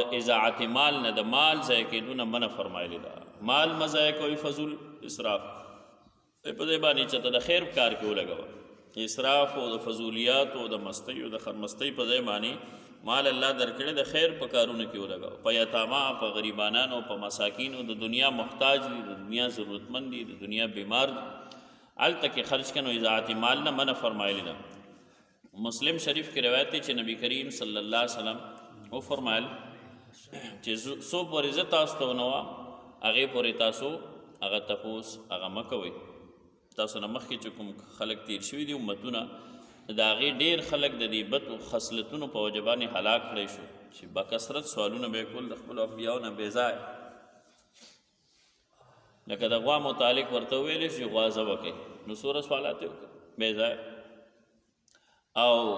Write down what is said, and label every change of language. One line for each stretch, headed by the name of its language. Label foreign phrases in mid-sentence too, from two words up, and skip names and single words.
Pashto: اضاعت مال نه د مال ضایع کېدو نه منع فرمایلی ده مال مه ضایع کوئ فضول اسراف په دې باندې چې ته د خیر کار کې ولګوه اسراف او د فضولیات او د مستۍ او د خرمستۍ په ځای باندې مال الله درکړی د خیر په کارونو کې ولګوه په یتاما په غریبانانو په مساکینو د دنیا محتاج دي د دنیا ضرورتمند دي د دنیا بیمار دي هلته کې خرچ کنو اضاعت مال نه منع فرمایلی ده
Urdu: مسلم شریف کی روایت ہے
Pashto: نبی کریم صلی اللہ علیہ وسلم وہ فرمائل سو پوری زه تاسو ته ونوه هغې پورې تاسو هغه تپوس هغه مه کوئ تاسو نه مخکې چې کوم خلک تیر شوي دي امتونه د هغې ډېر خلک د دې بد خصلتونو په وجه باندې هلاک کړی شو چې بکثرت سوالونه به یې کول د خپلو انبیاو نه بې ځایه لکه د غوا متعلق ورته وویلی چې غوا ذبح کوي نو څومره سوالات یې وکړه بې ځایه او